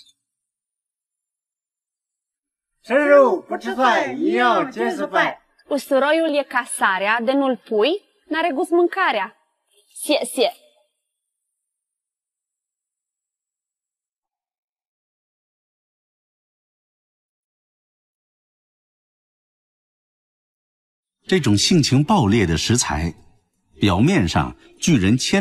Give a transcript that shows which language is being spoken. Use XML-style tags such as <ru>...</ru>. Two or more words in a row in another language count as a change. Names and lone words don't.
<zh>吃肉不吃菜，一样皆是饭。</zh> <ro>Usturoiul e ca sarea, de nu-l pui, n-are gust mâncarea. Sie.</ro> <zh>这种性情暴烈的食材，表面上拒人千</zh>